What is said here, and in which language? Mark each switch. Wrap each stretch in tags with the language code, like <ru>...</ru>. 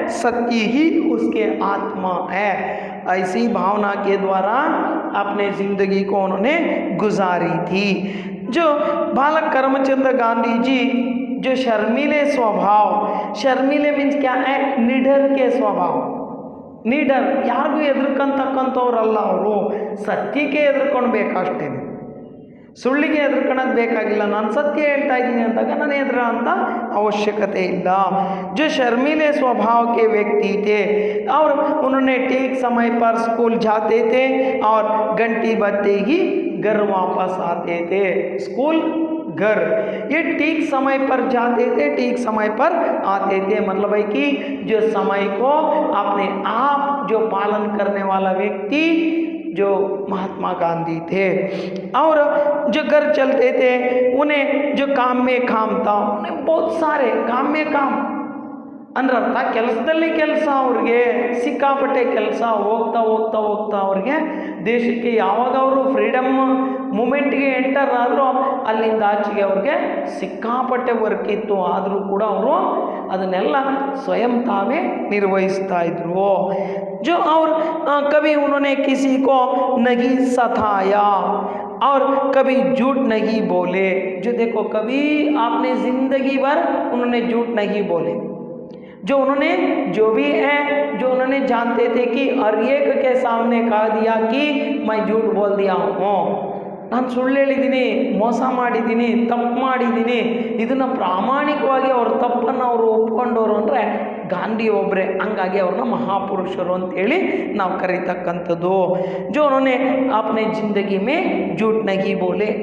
<hi>सत्य ही उसके आत्मा है। ऐसी भावना के द्वारा अपने जिंदगी को उन्होंने गुजारी थी। जो बालक करमचंद गांधी जी जो शर्मीले स्वभाव, शर्मीले मीन्स क्या है? निडर के स्वभाव।</hi> <kn>निडर, ಯಾರಿಗೂ ಎದುರ್ಕೊಂತಕ್ಕಂಥವ್ರಲ್ಲ ಅವರು, ಸತ್ಯಕ್ಕೆ ಎದುರ್ಕೊಳ್ಬೇಕಷ್ಟೇ, ಸುಳ್ಳಿಗೆ ಎದುರ್ಕೊಳ್ಳೋದು ಬೇಕಾಗಿಲ್ಲ। ನಾನು ಸತ್ಯ ಹೇಳ್ತಾ ಇದ್ದೀನಿ ಅಂದಾಗ ನಾನು ಎದುರ ಅಂತ ಅವಶ್यकತೆ ಇಲ್ಲ।</kn> <hi>जो शर्मीले स्वभाव के व्यक्ति थे और उन्होंने ठीक समय पर स्कूल जाते थे और घंटी बजते ही घर वापस आते थे। स्कूल घर। ये ठीक समय पर जाते थे, ठीक समय पर आते थे। मतलब है कि जो समय को अपने आप जो पालन करने वाला व्यक्ति जो महात्मा गांधी थे। और जो घर चलते थे उन्हें जो काम में</hi> <kn>काम था, उन्हें बहुत सारे काम में काम ಅನ್ರರ್ಥ ಕೆಲಸದಲ್ಲಿ ಕೆಲಸ, ಅವ್ರಿಗೆ ಸಿಕ್ಕಾಪಟ್ಟೆ ಕೆಲಸ, ಹೋಗ್ತಾ ಹೋಗ್ತಾ ಹೋಗ್ತಾ ಅವ್ರಿಗೆ ದೇಶಕ್ಕೆ ಯಾವಾಗ ಅವರು ಫ್ರೀಡಮ್ ಮೂಮೆಂಟ್ಗೆ ಎಂಟರ್ ಆದರೂ ಅಲ್ಲಿಂದ ಆಚೆಗೆ ಅವ್ರಿಗೆ ಸಿಕ್ಕಾಪಟ್ಟೆ ವರ್ಕ್ ಇತ್ತು. ಆದರೂ ಕೂಡ ಅವರು ಅದನ್ನೆಲ್ಲ ಸ್ವಯಂ ತಾವೇ ನಿರ್ವಹಿಸ್ತಾ ಇದ್ರು.</kn> <hi>जो और कभी उन्होंने किसी को नहीं सताया और कभी झूठ नहीं बोले. जो देखो कभी आपने जिंदगी भर उन्होंने झूठ नहीं बोले. जो उन्होंने जो भी है, जो उन्होंने जानते थे कि हर एक के सामने कह दिया कि मैं झूठ बोल दिया हूँ,</hi> <kn>ನಾನು ಸುಳ್ಳು ಹೇಳಿದ್ದೀನಿ, ಮೋಸ ಮಾಡಿದ್ದೀನಿ, ತಪ್ಪು ಮಾಡಿದ್ದೀನಿ, ಇದನ್ನು ಪ್ರಾಮಾಣಿಕವಾಗಿ ಅವ್ರ ತಪ್ಪನ್ನು ಅವರು ಒಪ್ಕೊಂಡವರು ಅಂದರೆ ಗಾಂಧಿ ಒಬ್ಬರೇ. ಹಂಗಾಗಿ ಅವ್ರನ್ನ ಮಹಾಪುರುಷರು ಅಂತೇಳಿ ನಾವು ಕರೀತಕ್ಕಂಥದ್ದು.</kn> <hi>जो उन्होंने अपने ज़िंदगी में झूठ नहीं बोले.</hi>